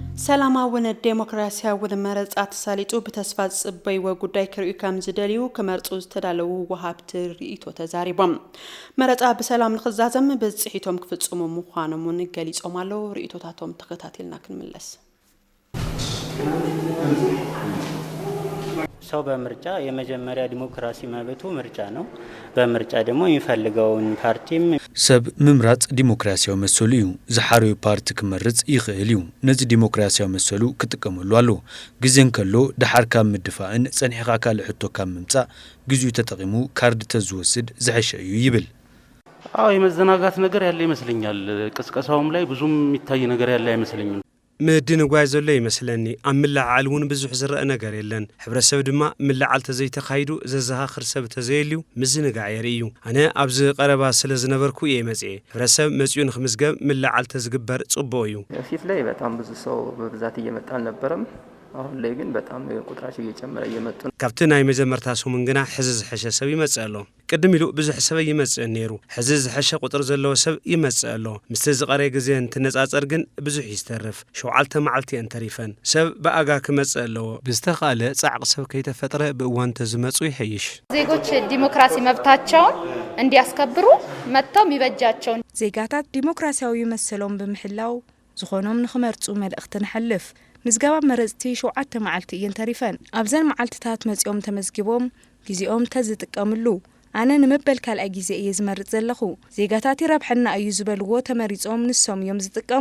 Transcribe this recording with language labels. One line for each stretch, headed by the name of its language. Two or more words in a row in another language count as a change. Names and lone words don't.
Tigrinya: ሰላማውን ዴሞክራሲያውን መረጻት ሳሊጡ በተስፋ ጽበይ ወጉዳይ ክሪኡ ከም ዝደልዩ ከመርጹ ዝተዳለው ወሃብት ርእይቶ ተዛሪቦም መረጻ በሰላም ንኽዛዘም በጽሒቶም ክፍጽሙ ምዃኖም ገሊጾም ኣለው ርእይቶታቶም ተከታተልና ክንምለስ
Amharic: ሰው በምርጫ የመጀመሪያ ዲሞክራሲ መብቱ ምርጫ ነው በምርጫ ደግሞ የሚፈልገውን ፓርቲም
Tigrinya: ሰብ ምምራጽ ዲሞክራሲያዊ መሰሉ እዩ ዝሓረዩ ፓርቲ ክመርጽ ይኽእል እዩ ነዚ ዲሞክራሲያዊ መሰሉ ክጥቀመሉ ኣሎ ግዜን ከሎ ድሓርካ ምድፋእን ጸኒሕኻ ካልእ ሕቶ ካብ ምምጻእ ግዜኡ ተጠቂሙ ካርድ ተዝወስድ ዝሐሸ እዩ ይብል
Amharic: የመዘናጋት ነገር ያለ ይመስለኛል ቅስቀሳውም ላይ ብዙም የሚታይ ነገር ያለ አይመስለኝም
Tigrinya: ምድንጓይ ዘሎ ይመስለኒ ኣምላዓል እውን ብዙሕ ዝረአ ነገር የለን ሕብረተሰብ ድማ ምላዓል ተዘይተኻይዱ ዘዘኻኽር ሰብ ተዘይልዩ ምዝንጋዕ የርእዩ ኣነ ኣብዚ ቀረባ ስለ ዝነበርኩ የመጽ ሕብረተሰብ መጽኡ ንኽምዝገብ ምላዓል ተዝግበር ጽቡቕ እዩ
Amharic: ፊት ላይ በጣም ብዙ ሰው በብዛት እየመጣ አልነበረም አሁን ላይ ግን በጣም ቁጥራቸው እየጨመረ እየመጡ
Tigrinya: ካብቲ ናይ መጀመርታ ሶሙን ግና ሕዚ ዝሐሸ ሰብ ይመጽእ ኣሎ ቅድም ኢሉ ብዙሕ ሰብ ይመጽእ ነይሩ ሕዚ ዝሐሸ ቁጥር ዘለዎ ሰብ ይመጽእ ኣሎ ምስቲ ዝቐረየ ግዜ እንትነጻጸር ግን ብዙሕ ይስተርፍ 7 መዓልቲ እንተሪፈን ሰብ በኣጋ ክመጽእ ኣለዎ ብዝተኻለ ጻዕቕ ሰብ ከይተፈጠረ ብእዋን ተዝመጹ ይሐይሽ
Amharic: ዜጎች ዲሞክራሲ መብታቸውን እንዲያስከብሩ መጥተው ይበጃቸው
Tigrinya: ዜጋታት ዲሞክራሲያዊ መሰሎም ብምሕላው ዝኾኖም ንኽመርጹ መልእኽቲ ንሐልፍ ምዝገባ መረጽቲ 7 መዓልቲ እየን ተሪፈን ኣብዘን መዓልትታት መጽኦም ተመዝጊቦም ግዚኦም ተዝጥቀምሉ ኣነ ንመበል ካልኣይ ግዜ እየ ዝመርጽ ዘለኹ ዜጋታት ይረብሐና እዩ ዝበልዎ ተመሪጾም ንሶም እዮም ዝጥቀሙ